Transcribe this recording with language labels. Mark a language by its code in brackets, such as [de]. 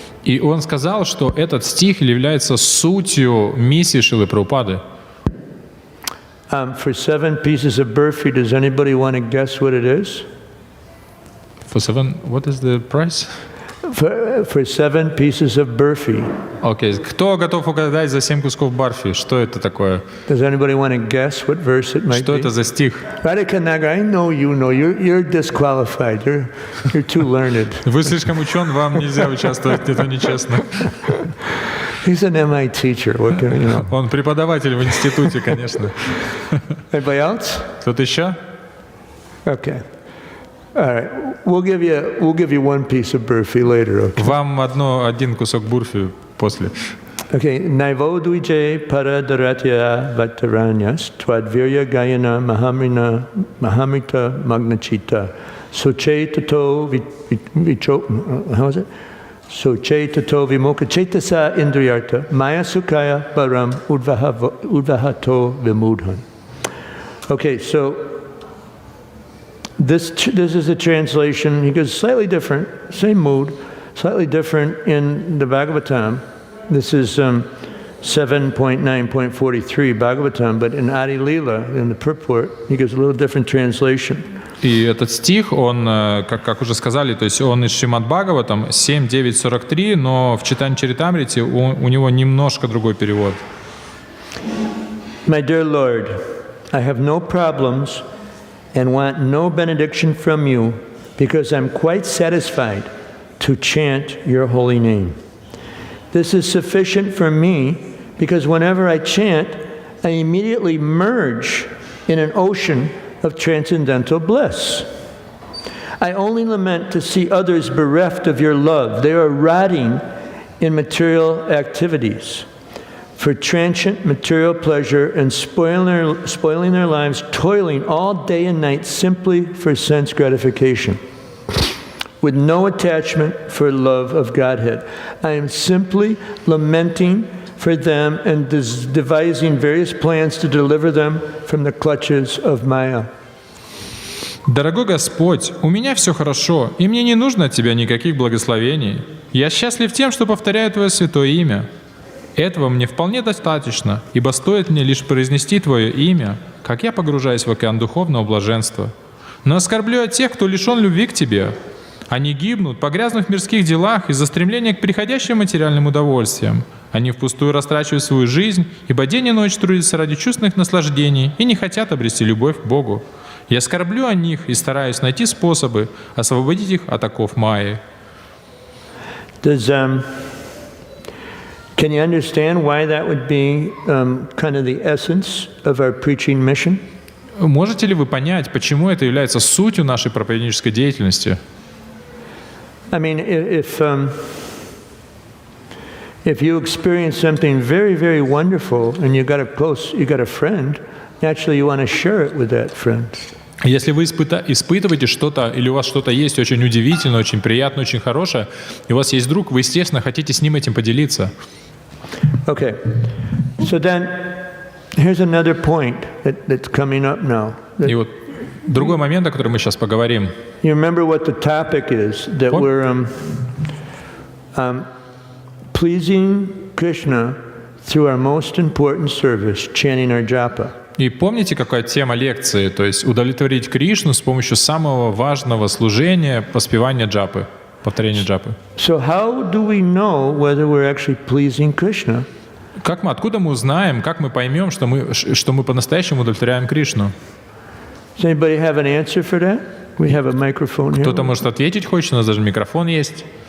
[ru] И он сказал, что этот стих является сутью миссии Шрилы Прабхупады. [en] For 7 pieces of burfi, does anybody want to guess what it is? For 7, what is the price? For 7 pieces of burfi. [ru] Окей, кто готов угадать за 7 кусков барфи? Что это такое? [en] Does anybody want to guess what verse it might be? [ru] Что это за стих? [en] Radhika Nagar, I know you know. You're disqualified. You're too learned. [ru] Вы слишком учен, вам нельзя участвовать, это нечестно. [en] He's an MI teacher. What can you know? [ru] Он преподаватель в институте, конечно. [en] Anybody else? [ru] Кто-то еще? [en] Okay. All right. We'll give you 1 piece of burfi later. Okay. [ru] Вам один кусок бурфи после. [sa] Okay. Naivodvijay paradaratya vataranyas twadvirya gayana mahamrita magnachita soche tato vichop. [en] How is it? [sa] Soche tato vimoka chetasa indriyarta maya sukaya param udvahato vimudhan. Okay. [en] So This is a translation. He goes slightly different, same mood, slightly different in the Bhagavatam. This is 7.9.43 Bhagavatam, but in Adi Leela, in the purport, he gives a little different translation. [ru] И этот стих, он, как уже сказали, то есть он из Шримад Бхагаватам 7.9.43, но в Чайтанья-чаритамрите у него немножко другой перевод. [en] My dear Lord, I have no problems and want no benediction from you because I'm quite satisfied to chant your holy name. This is sufficient for me because whenever I chant, I immediately merge in an ocean of transcendental bliss. I only lament to see others bereft of your love. They are rotting in material activities for transient material pleasure and spoiling their lives, toiling all day and night simply for sense gratification, with no attachment for love of Godhead. I am simply lamenting for them and devising various plans to deliver them from the clutches of Maya. [ru] Дорогой Господь, у меня все хорошо, и мне не нужно от Тебя никаких благословений. Я счастлив тем, что повторяю Твое святое имя. Этого мне вполне достаточно, ибо стоит мне лишь произнести Твое имя, как я погружаюсь в океан духовного блаженства. Но оскорблю от тех, кто лишен любви к Тебе. Они гибнут, погрязнув в мирских делах из-за стремления к приходящим материальным удовольствиям. Они впустую растрачивают свою жизнь, ибо день и ночь трудятся ради чувственных наслаждений и не хотят обрести любовь к Богу. Я скорблю о них и стараюсь найти способы освободить их от оков Майи. [en] Can you understand why that would be kind of the essence of our preaching mission? [ru] Можете ли вы понять, почему это является сутью нашей проповеднической деятельности? [en] I mean, if you experience something very, very wonderful and you got a friend, naturally you want to share it with that friend. [ru] Если вы испытываете что-то, или у вас что-то есть очень удивительное, очень приятное, очень хорошее, и у вас есть друг, вы, естественно, хотите с ним этим поделиться. [en] Okay. So then, here's another point that's coming up now. [ru] И вот другой момент, о котором мы сейчас поговорим. [en] You remember what the topic is, that we're pleasing Krishna through our most important service, chanting our japa. [ru] И помните, какая тема лекции? То есть удовлетворить Кришну с помощью самого важного служения, поспевания джапы, повторения джапы. [en] So how do we know whether we're actually pleasing Krishna? [ru] Откуда мы узнаем, как мы поймем, что мы по-настоящему удовлетворяем Кришну? [en] Does anybody have an answer for that? We have a microphone here. [ru] Кто-то может ответить хочет, у нас даже микрофон есть.